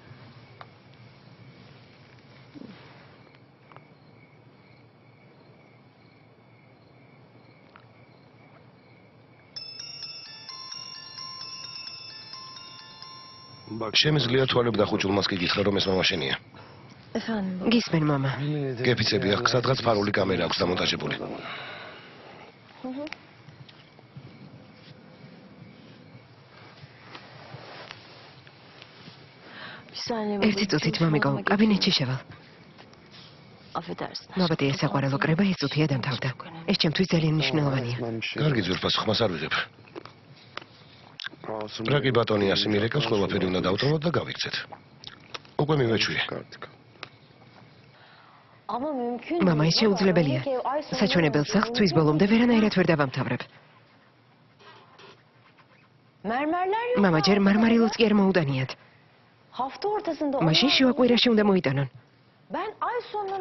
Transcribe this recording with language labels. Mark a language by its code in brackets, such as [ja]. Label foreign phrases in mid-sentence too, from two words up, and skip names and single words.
[ka] შემიძლია თვალებ დახუჭულმას კი გითხრა რომ ეს მამა შენია. [tr] Efendim. [ka] გისმენ მამა. გეფიცები აქვს სადღაც ფარული კამერა აქვს დამონტაჟებული. [tr] Bir saniye. [ka] ერთი წუთით მამიკო, კაბინეტში შევალ. [tr] Affedersin. [ka] ნაბადია საყვარელო კრება ეს წუთია დამთავრდა. ეს ჩემთვის ძალიან მნიშვნელოვანია. კარგი ძვირფას ხმას არ ვიღებ. რაკი ბატონი ასე მირეკავს ყველაფერი უნდა დავტოვოთ და გავიქცეთ. უკვე მივეჩვიე. [tr] Ama mümkün [ka] მამა, ეს შეუძლებელია. საჩვენებელ სახლს თვის ბოლომდე ვერანაირად ვერ დავამთავრებ. [tr] Mermerler yok. [ka] მამა, ჯერ მარმარილოც კი არ მოუდანიათ. [tr] Hafta ortasında. [ka] მაშინ შუა კვირაში უნდა მოიტანონ. [tr] Ben ay sonuna.